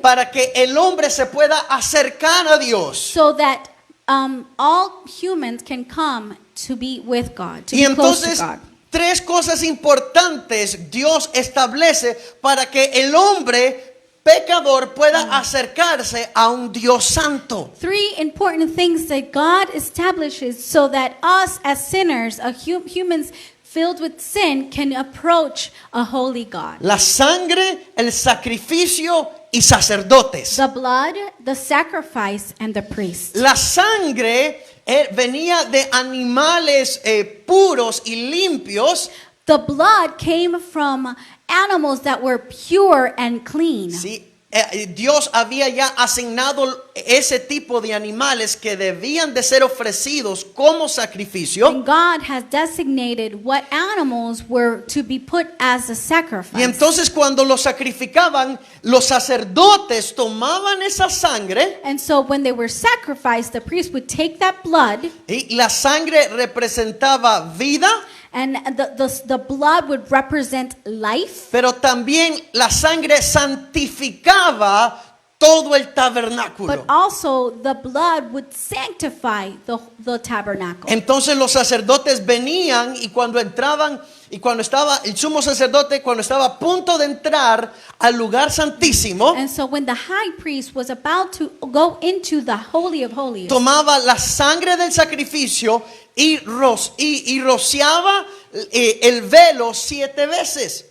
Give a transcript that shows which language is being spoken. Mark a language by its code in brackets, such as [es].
[es] para que el hombre se pueda acercar a Dios. [en] so that all humans can come to be with God, to [es] Y [en] be close to [es] entonces [en] God. [es] tres cosas importantes Dios establece para que el hombre pecador pueda acercarse a un Dios santo. [en] Three important things that God establishes so that us as sinners, humans filled with sin, can approach a holy God. [es] La sangre, el sacrificio y sacerdotes. [en] The blood, the sacrifice, and the priest. [es] La sangre venía de animales puros y limpios. [en] The blood came from animals that were pure and clean. [es] Sí, Dios había ya asignado ese tipo de animales que debían de ser ofrecidos como sacrificio. [en] And God has designated what animals were to be put as a sacrifice. [es] Y entonces cuando los sacrificaban, los sacerdotes tomaban esa sangre. [en] And so when they were sacrificed, the priest would take that blood, [es] Y la sangre representaba vida, [en] and the blood would represent life, [es] pero también la sangre santificaba todo el [en] but [es] tabernáculo. [en] also the blood would sanctify the tabernacle. [es] Entonces los sacerdotes venían y cuando entraban y cuando estaba el sumo sacerdote, cuando estaba a punto de entrar al lugar santísimo, [en] And so when the high priest was about to go into the Holy of Holies, [es] tomaba la sangre del sacrificio y rociaba el velo 7 veces.